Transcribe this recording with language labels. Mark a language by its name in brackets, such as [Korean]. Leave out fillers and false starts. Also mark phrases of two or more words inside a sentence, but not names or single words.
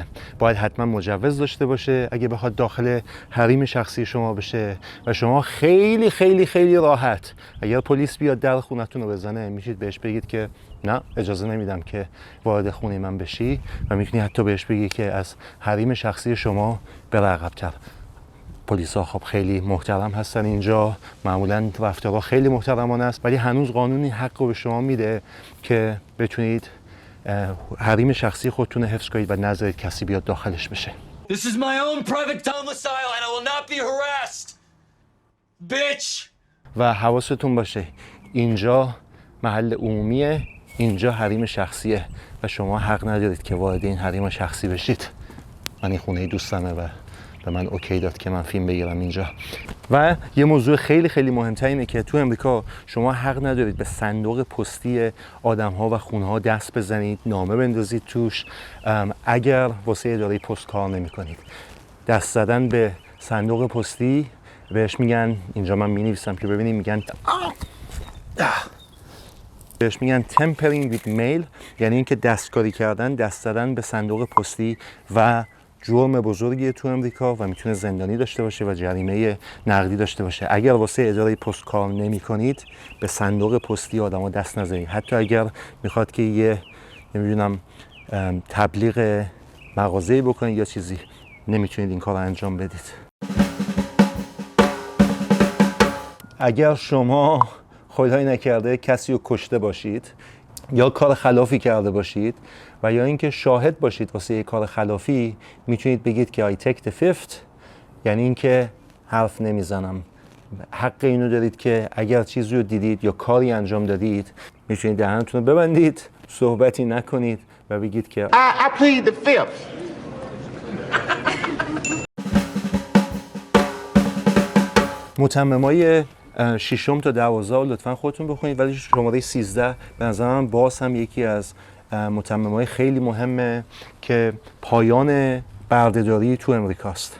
[Persian] باید حتما مجوز داشته باشه اگه بخواد داخل حریم شخصی شما بشه و شما خیلی خیلی خیلی راحت اگر پلیس بیاد در خونتون رو بزنه میشید بهش بگید که نه، اجازه نمیدم که وارد خونه من بشی و میتونی حتی بهش بگی که از حریم شخصی شما بره عقب‌تر. پلیسا خب خیلی محترم هستن اینجا، معمولا رفتارها خیلی محترمانه است، ولی هنوز قانون این حق رو به شما میده که بتونید حریم شخصی خودتون رو حفظ کنید و نذارید کسی بیاد داخلش بشه. [English] This is my own private domicile and I will not be harassed. Bitch. [Persian] و حواستون باشه اینجا محل عمومیه، اینجا حریم شخصیه و شما حق ندارید که وارد این حریم شخصی بشید. من این خونه دوستمه و به من اوکی داد که من فیلم بگیرم اینجا. و یه موضوع خیلی خیلی مهمتر اینه که تو امریکا شما حق ندارید به صندوق پستی آدم‌ها و خونه‌ها دست بزنید، نامه بندازید توش اگر واسه اداره پست کار نمی‌کنید. دست زدن به صندوق پستی بهش میگن، اینجا من می‌نویسم که ببینید، میگن بهش میگن [English] tampering with mail، [Persian] یعنی اینکه دستکاری کردن، دست زدن به صندوق پستی و جرم بزرگیه تو امریکا و میتونه زندانی داشته باشه و جریمه نقدی داشته باشه. اگر واسه اداره پست کار نمی کنید به صندوق پستی آدما دست نزنید، حتی اگر میخواد که یه نمیدونم تبلیغ مغازه‌ای بکنید یا چیزی، نمیتونید این کار رو انجام بدید. اگر شما خدای نکرده کسی رو کشته باشید یا کار خلافی کرده باشید و یا اینکه شاهد باشید واسه یک کار خلافی، میتونید بگید که [English] I take the fifth، [Persian] یعنی اینکه حرف نمیزنم. حق اینو دارید که اگر چیزی رو دیدید یا کاری انجام دادید میتونید دهنتون رو ببندید، صحبتی نکنید و بگید که [English] I plead the fifth. [Persian] متممای 6 تا 12 لطفاً خودتون بخونید، ولی شماره 13 به نظر من باز هم یکی از متممای خیلی مهمه که پایان بردهداری تو امریکاست.